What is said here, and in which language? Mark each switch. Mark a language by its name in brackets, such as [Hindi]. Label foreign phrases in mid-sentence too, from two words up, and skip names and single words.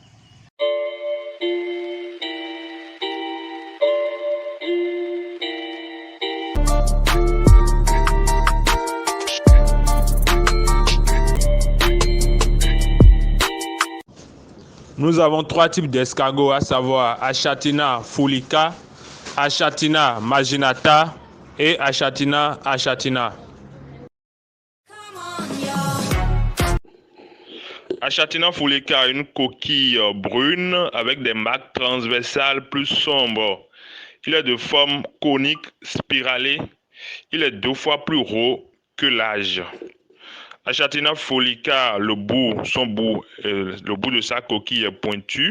[French] Nous avons trois types d'escargots, à savoir Achatina fulica, Achatina marginata et Achatina achatina. Achatina fulica, une coquille brune avec des marques transversales plus sombres. Il est de forme conique spiralée. Il est 2 fois plus gros que l'âge. Achatina fulica, le bout de sa coquille est pointu.